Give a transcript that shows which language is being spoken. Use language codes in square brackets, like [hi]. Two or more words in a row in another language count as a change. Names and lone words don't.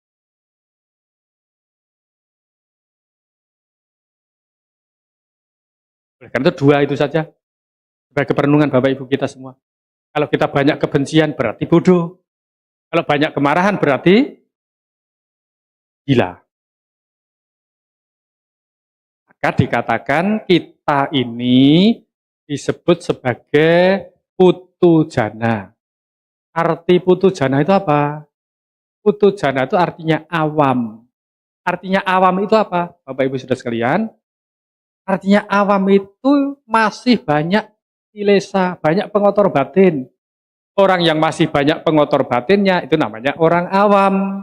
[id] Oleh karena itu dua itu saja sebagai perenungan Bapak Ibu kita semua. Kalau kita banyak kebencian berarti bodoh. Kalau banyak kemarahan berarti gila. Maka dikatakan kita ini disebut sebagai putu jana. Arti putu jana itu apa? Putu jana itu artinya awam. Artinya awam itu apa? Bapak Ibu Saudara sekalian, artinya awam itu masih banyak kilesa, banyak pengotor batin. Orang yang masih banyak pengotor batinnya itu namanya orang awam.